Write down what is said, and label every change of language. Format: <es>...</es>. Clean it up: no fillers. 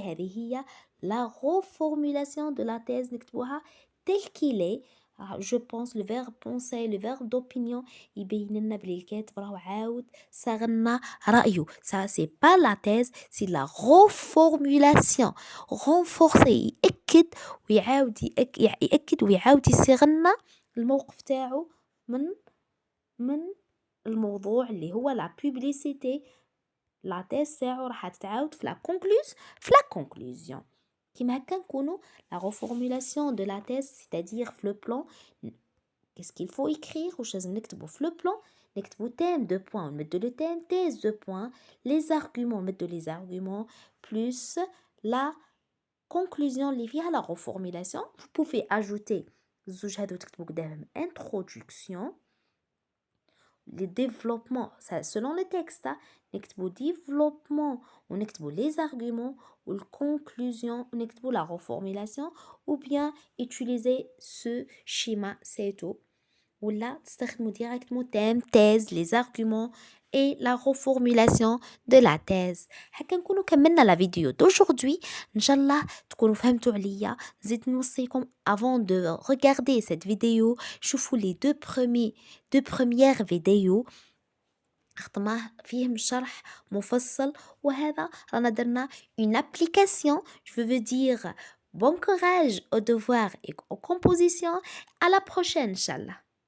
<ar>هذه هي</ar> <fr>la reformulation de la thèse</fr> <ar>نكتبوها</ar> <fr>tel qu'il est. Je pense le verbe penser, le verbe d'opinion</fr> <ar>يبين لنا بلي الكاتب راهو عاود صاغلنا رأيه.</ar> <fr>Ça c'est pas la thèse, c'est la reformulation.</fr> <ar>renforcer يأكد ويعاود يأكد ويعاود يصيغلنا الموقف تاعو من الموضوع اللي هو la publicité.</ar> <fr>la thèse</fr> <ar>تاعو راح تتعاود في</ar> <fr>la conclusion.</fr> <ar>كيما هكا نكونوا</ar> <fr>la reformulation de la thèse, c'est-à-dire في le plan qu'est-ce qu'il faut écrire</fr> <ar>واش لازم نكتبوا في</ar> <fr>le plan. نكتبوا thème de point نمدوا le thème, thèse de point, les arguments نمدوا les arguments plus la conclusion اللي فيها la reformulation. Vous pouvez ajouter</fr> <ar>زوج هادو تكتبوا قدامهم</ar> <fr>introduction. Les développements, ça, selon le texte, نكتبوا développement ونكتبوا les arguments ou la conclusion ونكتبوا la reformulation ou bien utiliser ce schéma c'est tout. Ou là,</fr> <ar>تستخدموا</ar> <fr>directement thème, thèse, les arguments et la reformulation de la thèse.</fr> <ar>هكا نكونوا كملنا la vidéo d'aujourd'hui. إن شاء الله تكونوا فهمتوا عليا. زيد نوصيكم</ar> <fr>avant de regarder cette vidéo</fr> <ar>شوفوا</ar> <fr>les deux premières vidéos.</fr> <ar>خطماه فيهم شرح مفصل وهذا رانا درنا</ar> <fr>une application. Je veux dire bon courage aux devoirs et aux compositions. À la prochaine, Inch'Allah.</fr>